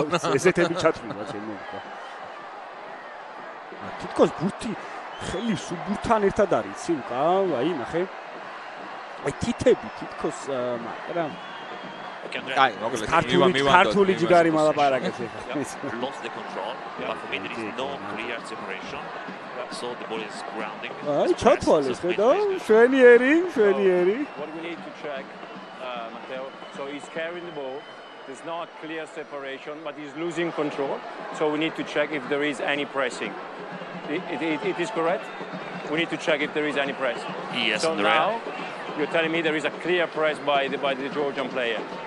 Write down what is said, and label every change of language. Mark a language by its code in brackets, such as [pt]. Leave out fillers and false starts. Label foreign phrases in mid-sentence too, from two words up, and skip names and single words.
[ka] ესეთები ჩათვლივა ჩემო. თითქოს ბურთი ხელი სუბურთთან ერთად არის, იცი უკა, აი ნახე. აი თითები თითქოს მაგრამ აი, მოკლედ ქართული ჯიგარი მალაპარაკეს ეხლა. [en] Lost the control, but for me there is no clear separation. So the ball is grounding. [ka] აი, ჩათვალეს, ხედავ? შვენიერი. [en] What we need to check, Matteo, so he's carrying the ball. There's not clear separation, but he's losing control. So we need to check if there is any pressing. It is correct? We need to check if there is any press. Yes, so now you're telling me there is a clear press by the Georgian player.